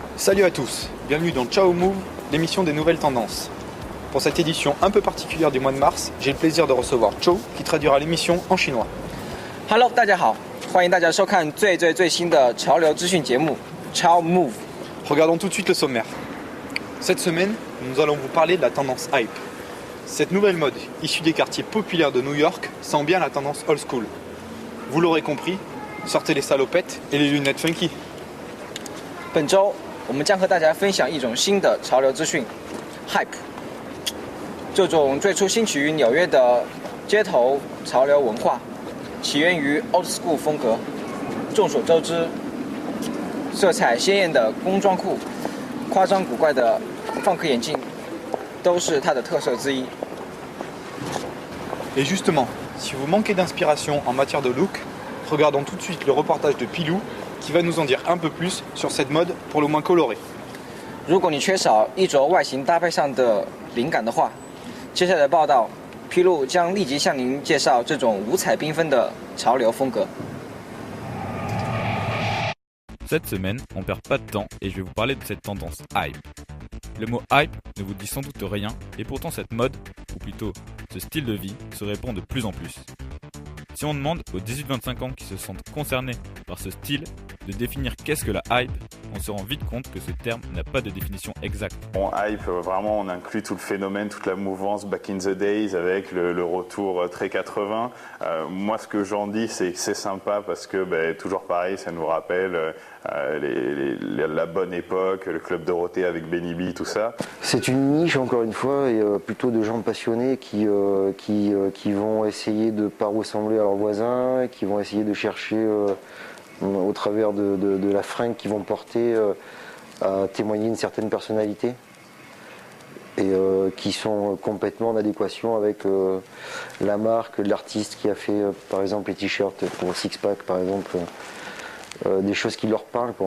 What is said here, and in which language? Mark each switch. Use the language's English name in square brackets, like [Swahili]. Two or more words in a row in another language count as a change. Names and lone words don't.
[French] Salut à tous, bienvenue dans Ciao Move, l'émission des nouvelles tendances. Pour cette édition un peu particulière du mois de mars, j'ai le plaisir de recevoir Chou qui traduira l'émission en chinois. [Chinese] Hello， 大家好，欢迎大家收看最新的潮流资讯节目 Ciao Move。 [French] Regardons tout de suite le sommaire. Cette semaine, nous allons vous parler de la tendance hype. Cette nouvelle mode, issue des quartiers populaires de New York, sent bien la tendance [English] old school. [French] Vous l'aurez compris, sortez les salopettes et les lunettes funky. [Chinese] 本周我们将和大家分享一种新的潮流资讯 ，hype。这种最初兴起于纽约的街头潮流文化，起源于 [English] old school [Chinese] 风格。众所周知，色彩鲜艳的工装裤、夸张古怪的放克眼镜，都是它的特色之一。 [French] Et justement, si vous manquez d'inspiration en matière de look, regardons tout de suite le reportage de Pilou qui va nous en dire un peu plus sur cette mode pour le moins colorée. [Chinese] 如果你缺少衣着外形搭配上的灵感的话，接下来的报道，披露将立即向您介绍这种五彩缤纷的潮流风格。 [French] Cette semaine, on perd pas de temps et je vais vous parler de cette tendance hype. Le mot hype ne vous dit sans doute rien et pourtant cette mode, ou plutôt ce style de vie, se répand de plus en plus. Si on demande aux 18-25 ans qui se sentent concernés par ce style de définir qu'est-ce que la hype, on se rend vite compte que ce terme n'a pas de définition exacte. Bon, hype, vraiment, on inclut tout le phénomène, toute la mouvance [English] back in the days [French] avec le retour très 80. Moi, ce que j'en dis, c'est que c'est sympa parce que, toujours pareil, ça nous rappelle la bonne époque, le club Dorothée avec Benny B, tout ça. C'est une niche, encore une fois, et plutôt de gens passionnés qui vont essayer de ne pas ressembler à leurs voisins, qui vont essayer de chercher au travers de la fringue qu'ils vont porter à témoigner une certaine personnalité et qui sont complètement en adéquation avec la marque, l'artiste qui a fait par exemple les t-shirts pour Six Pack par exemple, des choses qui leur parlent, quoi.